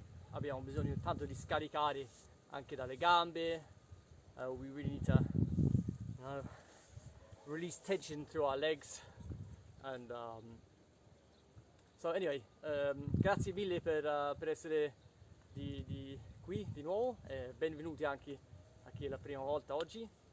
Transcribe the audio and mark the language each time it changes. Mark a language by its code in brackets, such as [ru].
[it] Abbiamo bisogno tanto di scaricare anche dalle gambe. [en] We really need to release tension through our legs. And so anyway, [it] grazie mille per essere qui di nuovo, benvenuti anche a chi è la prima volta oggi.